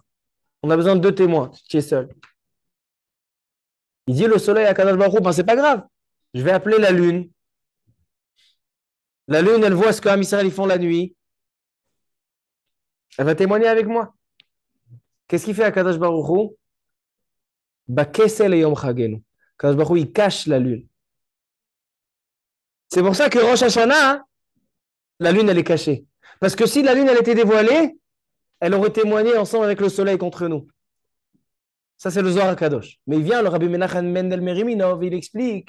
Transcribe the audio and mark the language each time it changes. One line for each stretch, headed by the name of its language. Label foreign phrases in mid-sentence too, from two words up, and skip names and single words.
French: On a besoin de 2 témoins, tu es seul. Il dit le soleil à Kadosh Baruch Hu, ben c'est pas grave, je vais appeler la lune. La lune, elle voit ce qu'Am Israël ils font la nuit. Elle va témoigner avec moi. Qu'est-ce qu'il fait à Kadosh Baruch Hu?
Hebrew: בכסה את יום חגנו.
French: Kadosh Baruch Hu, il cache la lune. C'est pour ça que Rosh Hashanah, la lune, elle est cachée. Parce que si la lune, elle était dévoilée, elle aurait témoigné ensemble avec le soleil contre nous. Ça, c'est le Zohar HaKadosh. Mais il vient, le Rabbi Menachem Mendel Meriminov, il explique.